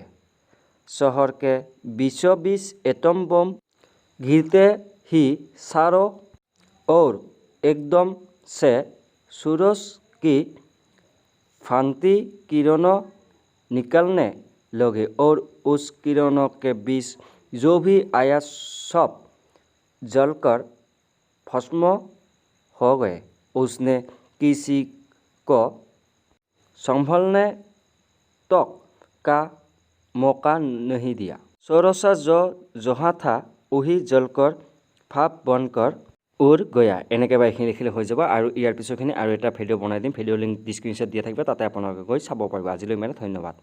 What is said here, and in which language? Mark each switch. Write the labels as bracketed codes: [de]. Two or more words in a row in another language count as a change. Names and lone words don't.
[hi] शहर के बीचों बीच एटम बम गिरते ही चारों ओर एकदम से सूरज की भांति किरणों निकलने लगे और उस किरणों के बीच जो भी आया सब जलकर भस्म हो गए। उसने किसी को संभलने तक का मौका नहीं दिया। सोरोसा जो जहाँ था वही जलकर भाप बनकर उड़ गया। [as] এনেকৈ বা এইখিনি লিখিলে হৈ যাব। আৰু ইয়াৰ পিছৰখিনি আৰু এটা ভিডিঅ' বনাই দিম। [en] video link description [as] দিয়া থাকিব, তাতে আপোনালোকে গৈ চাব পাৰিব। আজিলৈ ইমানে, ধন্যবাদ।